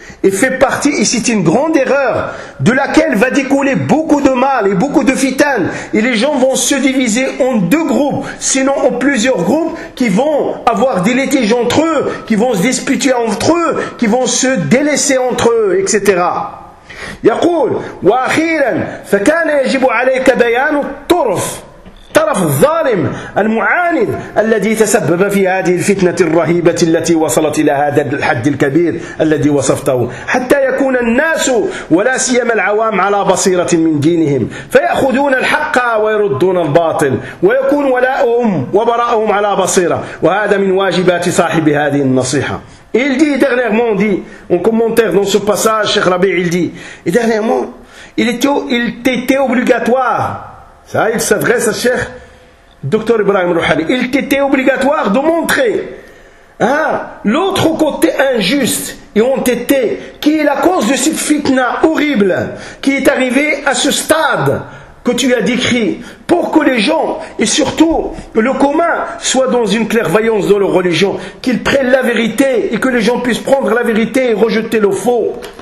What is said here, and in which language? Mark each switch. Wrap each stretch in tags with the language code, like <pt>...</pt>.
<fr>Et fait partie, et c'est une grande erreur, de laquelle va découler beaucoup de mal et beaucoup de fitanes. Et les gens vont se diviser en deux groupes, sinon en plusieurs groupes, qui vont avoir des litiges entre eux, qui vont se disputer entre eux, qui vont se délaisser entre eux, etc.</fr> <ar>يقول واخيرا فكان يجب عليك بيان الطرف طرف الظالم المعاند الذي تسبب في هذه الفتنة الرهيبة التي وصلت إلى هذا الحد الكبير الذي وصفته حتى يكون الناس ولا سيما العوام على بصيرة من دينهم فيأخذون الحق ويردون الباطل ويكون ولاؤهم وبراءهم على بصيرة وهذا من واجبات صاحب هذه النصيحة.</ar> <fr>Il dit dernièrement, dit en commentaire dans ce passage, Cheikh Rabi, il dit, et dernièrement, il était obligatoire. Ça, il s'adresse à Cheikh Dr Ibrahim Rouhani. Il était obligatoire de montrer l'autre côté injuste et entêté qui est la cause de cette fitna horrible qui est arrivée à ce stade que tu as décrit pour que les gens et surtout le commun soient dans une clairvoyance dans leur religion, qu'ils prennent la vérité et que les gens puissent prendre la vérité et rejeter le faux.</fr>